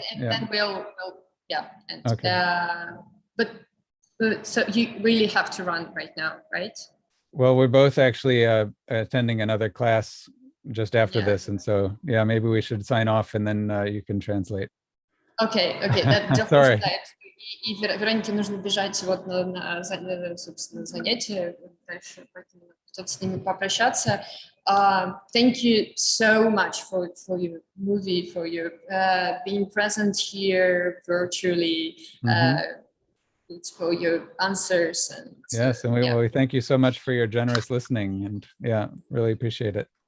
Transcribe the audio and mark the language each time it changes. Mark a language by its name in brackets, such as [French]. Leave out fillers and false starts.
[English] And then we'll and okay. But so you really have to run right now, right? Well, we're both actually attending another class just after this, and so maybe we should sign off, and then you can translate. Okay. Sorry. [Russian] И Веронике нужно бежать вот на собственно, занятие дальше, поэтому придется с ними попрощаться. [English] Thank you so much for your movie, for your being present here virtually, for your answers. And yes, and we thank you so much for your generous listening, and really appreciate it.